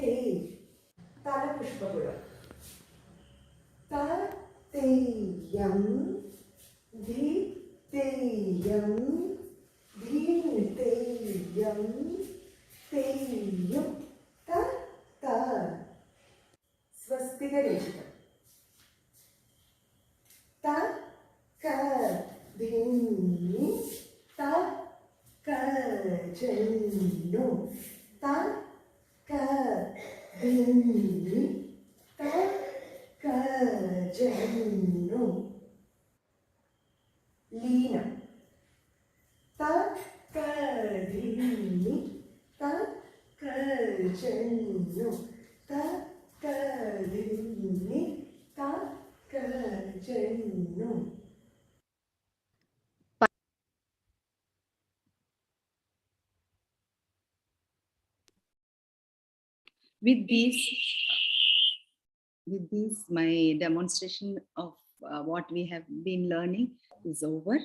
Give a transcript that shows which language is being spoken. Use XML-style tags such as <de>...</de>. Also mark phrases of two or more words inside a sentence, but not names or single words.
<en>Tala Pushpapura. Ta te yam di te yam di te yam te yam ta ta. Swastika Reshita. Ta ka dini ta ka janno ta ka dini ta ka janno. Lina. Ta ka dini ta ka janno ta ka dini ta ka janno. With this, my demonstration of what we have been learning is over.</en>